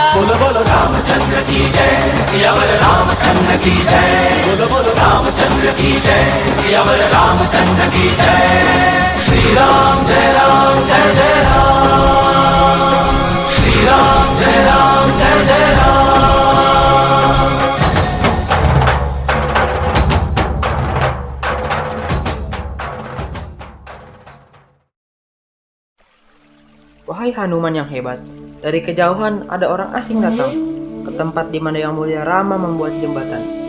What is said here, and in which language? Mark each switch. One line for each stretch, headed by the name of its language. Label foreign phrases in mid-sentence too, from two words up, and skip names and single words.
Hindi: बोलो बोलो रामचंद्र की जय, सियावर रामचंद्र की जय। बोलो बोलो रामचंद्र की जय, सियावर रामचंद्र की जय। श्री राम जय राम जय जय राम, श्री राम जय राम।
Indonesian: Wahai Hanuman yang hebat, dari kejauhan ada orang asing datang ke tempat di mana Yang Mulia Rama membuat jembatan.